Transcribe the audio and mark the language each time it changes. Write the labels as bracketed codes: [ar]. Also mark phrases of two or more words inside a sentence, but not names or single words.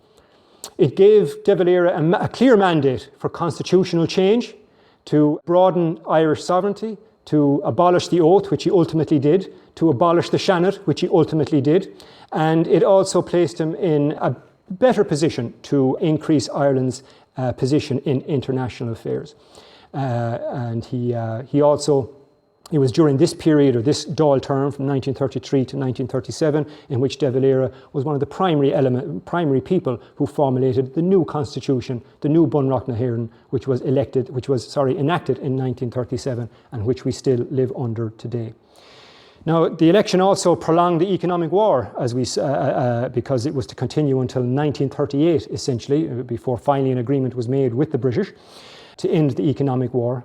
[en] It gave De Valera a clear mandate for constitutional change, to broaden Irish sovereignty, to abolish the oath, which he ultimately did, to abolish the Seanad, which he ultimately did, and it also placed him in a better position to increase Ireland's position in international affairs. And it was during this period, or this Dáil term from 1933 to 1937, in which De Valera was one of the primary people who formulated the new constitution, the new Bunreacht na hÉireann, which was enacted in 1937 and which we still live under today. Now, the election also prolonged the economic war, because it was to continue until 1938, essentially, before finally an agreement was made with the British to end the economic war.